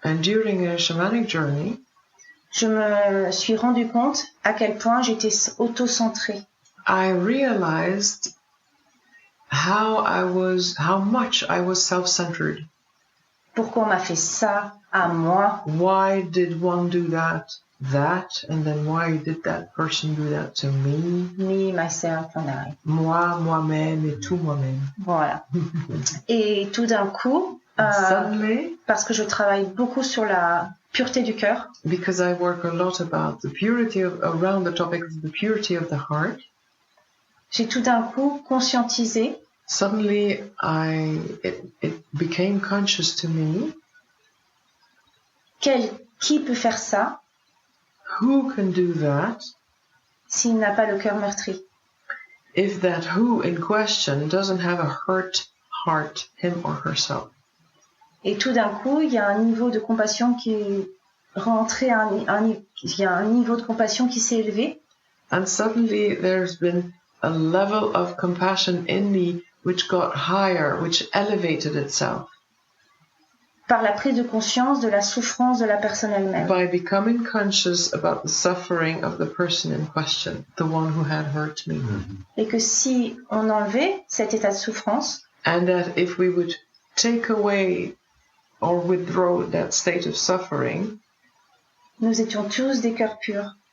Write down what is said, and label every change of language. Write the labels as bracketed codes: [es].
[en] And during a shamanic journey, [fr] je me suis rendu compte à quel point j'étais auto-centrée. [en] I realized how much I was self-centered. [fr] Pourquoi on m'a fait ça à moi? [en] Why did one do that, and then why did that person do that to me? Me, myself, and I. [fr] Moi, moi-même et tout moi-même. Voilà. Et tout d'un coup, [en] Suddenly, [fr] parce que je travaille beaucoup sur la pureté du cœur, [en] because I work a lot about the purity around the topic of the purity of the heart, [fr] j'ai tout d'un coup conscientisé [en] suddenly it became conscious to me, [fr] qui peut faire ça [en] who can do that [fr] s'il n'a pas le cœur meurtri? [en] if that who in question doesn't have a hurt heart, him or herself. [fr] Et tout d'un coup, il y a un niveau de compassion qui est rentré, il y a un niveau de compassion qui s'est élevé. [en] And suddenly there's been a level of compassion in me which got higher, which elevated itself [fr] Par la prise de conscience de la souffrance de la personne elle-même. [en] by becoming conscious about the suffering of the person in question, the one who had hurt me. [fr] Et que si on enlevait cet état de souffrance, [en] And that if we would take away or withdraw that state of suffering, [fr] nous étions tous des cœurs purs.